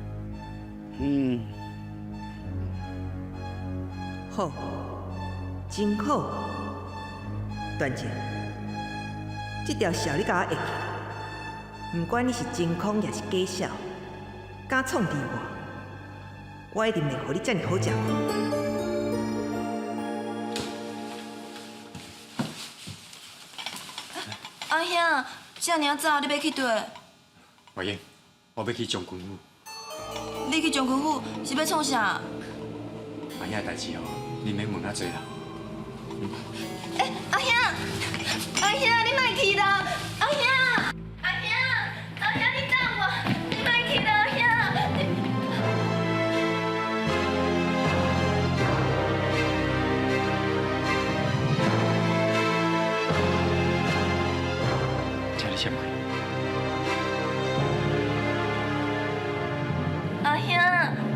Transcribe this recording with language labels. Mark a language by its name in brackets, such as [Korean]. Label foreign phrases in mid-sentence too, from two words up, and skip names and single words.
[Min Nan Chinese] 好，真好，段姐。这条笑你甲我会记，不管你是真空也是假笑，敢创治我一定袂互你遮尔好食。阿兄，遮尔早你要去佗？华英，我要去将军府。你去将军府是要创啥？阿兄的代志哦，你免问遐多啦。阿兄，阿兄，你莫去啦！阿兄，阿兄，阿兄，你等我，你莫去啦，阿兄。请你先买。阿兄。